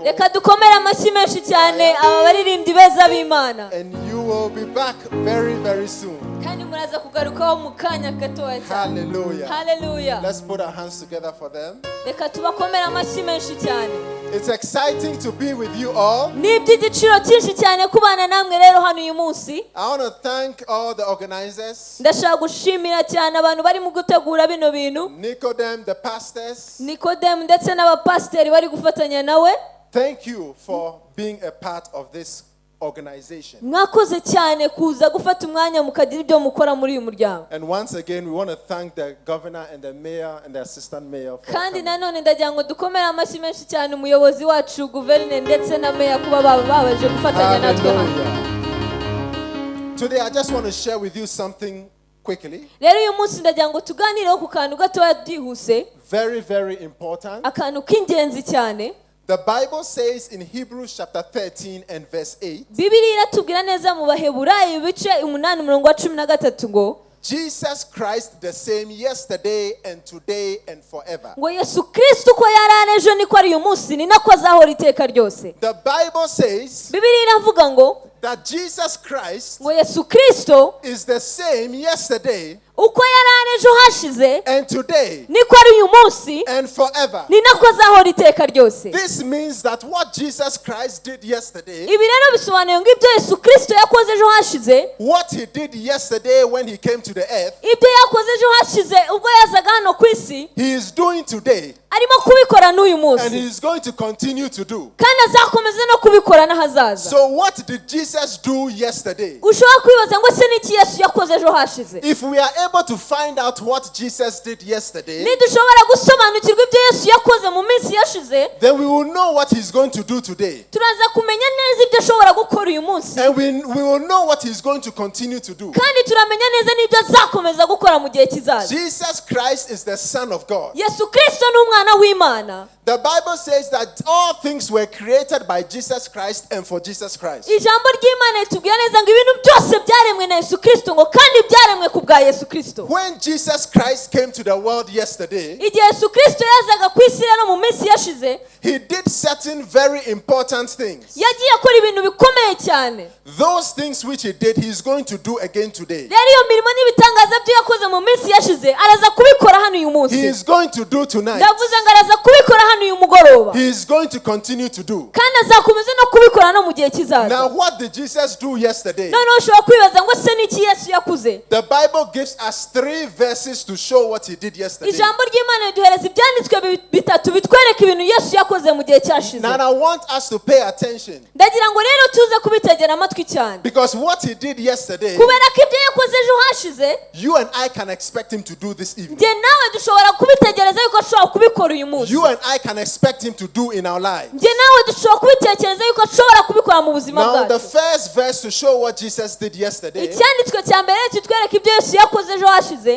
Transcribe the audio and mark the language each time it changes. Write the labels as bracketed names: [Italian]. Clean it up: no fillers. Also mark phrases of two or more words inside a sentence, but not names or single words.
[Kinyarwanda] Reka dukomere amashyi menshi cyane aba baririmbyi beza b'Imana. [English] And you will be back very, very soon. [Kinyarwanda] Kandi muraza kugarukaho mu kanya gatoya cyane. Hallelujah. Hallelujah. [English] Let's put our hands together for them. [Kinyarwanda] Reka tubakomere amashyi menshi cyane. [English] It's exciting to be with you all. [Kinyarwanda] Ni iby'igiciro cyinshi cyane kubana namwe rero hano uyu munsi. [English] I want to thank all the organizers. [Kinyarwanda] Ndashaka gushimira cyane abantu bari mu gutegura bino bintu. [English] Nicodem, the pastors. [Kinyarwanda] Nicodem ndetse n'abapasiteri bari gufatanya nawe. [English] Thank you for being a part of this organization. [Kinyarwanda] Mwakoze cyane kuza gufata umwanya mukagira ibyo mukora muri uyu muryango. [English] And once again we want to thank the governor and the mayor and the assistant mayor for [Kinyarwanda] kandi nanone ndagira ngo dukomere amashyi menshi cyane umuyobozi wacu guverineri ndetse na mayor kuba babaje gufatanya natwe hano. [English] Today I just want to share with you something quickly. [Kinyarwanda] Rero uyu munsi ndagira ngo tuganireho ku kantu gatoya byihuse. [English] Very, very important. [Kinyarwanda] Akantu k'ingenzi cyane. [English] The Bible says in Hebrews chapter 13 and verse 8. [Kinyarwanda] Bibiliya iratubwira neza mu Baheburayo ibice 8:13 ngo [English] Jesus Christ the same yesterday and today and forever. [Kinyarwanda] Ngo Yesu Kristo ko yari ejo niko ari uyu munsi ni nako azahora iteka ryose. [English] The Bible says [Kinyarwanda] Bibiliya iravuga ngo [English] that Jesus Christ [Kinyarwanda] ngo Yesu Kristo [English] is the same yesterday [Kinyarwanda] uko yari ejo hashize [English] and today [Kinyarwanda] niko ari uyu munsi [English] and forever. [Kinyarwanda] Ni nako azahora iteka ryose. [English] This means that what Jesus Christ did yesterday, [Kinyarwanda] ibi rero bisobanuye ngo ibyo Yesu Kristo yakoze ejo hashize, [English] what he did yesterday when he came to the earth, [Kinyarwanda] ibyo yakoze ejo hashize ubwo yazaga hano ku isi, [English] he is doing today. [Kinyarwanda] arimo kubikora n'uyu [English] and [Kinyarwanda] munsi [English] he is going to continue to do. [Kinyarwanda] kandi azakomeza no kubikora n'ahazaza. [English] So what did Jesus do yesterday? [Kinyarwanda] Ushobora kwibaza ngo se n'iki Yesu yakoze ejo hashize? [English] If we are able to find out what Jesus did yesterday, [Kinyarwanda] Nidushobora gusobanukirwa ibyo Yesu yakoze mu minsi yashize, [English] then we will know what he's going to do today. [Kinyarwanda] turaza kumenya neza ibyo ashobora gukora uyu munsi, [English] And we will know what he's going to continue to do. [Kinyarwanda] kandi turamenya neza n'ibyo azakomeza gukora mu gihe kizaza. [English] Jesus Christ is the Son of God. [Kinyarwanda] Yesu Kristo ni umwana w'Imana. [English] The Bible says that all things were created by Jesus Christ and for Jesus Christ. [Kinyarwanda] Ijambo ry'Imana ritubwira neza ngo ibintu byose byaremwe na Yesu Kristo, ngo kandi byaremwe ku bwa Yesu Kristo. [English] When Jesus Christ came to the world yesterday, [Kinyarwanda] Igihe Yesu Kristo yazaga ku isi rero mu minsi yashize, [English] he did certain very important things. [Kinyarwanda] yagiye akora ibintu bikomeye cyane. [English] Those things which he did, he is going to do again today. [Kinyarwanda] Rero iyo mirimo n'ibitangaza byo yakoze mu minsi yashize araza kubikora hano uyu [English] He [Kinyarwanda] munsi. [English] is going to do tonight. [Kinyarwanda] Ndavuze ngo araza kubikora hano uyu mugoroba, [English] He is going to continue to do. [Kinyarwanda] kandi azakomeza no kubikora no mu gihe kizaza. [English] Now, what did Jesus do yesterday? [Kinyarwanda] Noneho ushobora kwibaza ngo se n'iki Yesu yakuze? [English] The Bible gives us 3 verses to show what he did yesterday. [Kinyarwanda] Ijambo ry'Imana riduhereza ibyanditswe bitatu bitwereka ibintu Yesu yakoze mu gihe cyashize. [English] Now, I want us to pay attention, [Kinyarwanda] Ndagira ngo rero tuze kubitegera amatwi cyane, [English] because what he did yesterday, [Kinyarwanda] kubera ko ibyo yakoze ejo hashize, [English] you and I can expect him to do this evening. [Kinyarwanda] njye nawe dushobora kubitegereza yuko ashobora kubikora uyu munsi. [English] You and I can expect him to do in our lives. [Kinyarwanda] Njye nawe dushobora kubitekereza yuko ashobora kubikora mu buzima [English] Now, the [Kinyarwanda] bwacu. [English] first verse to show what Jesus did yesterday [Kinyarwanda] Icyanditswe cya mbere kitwereka ibyo Yesu yakoze ejo hashize,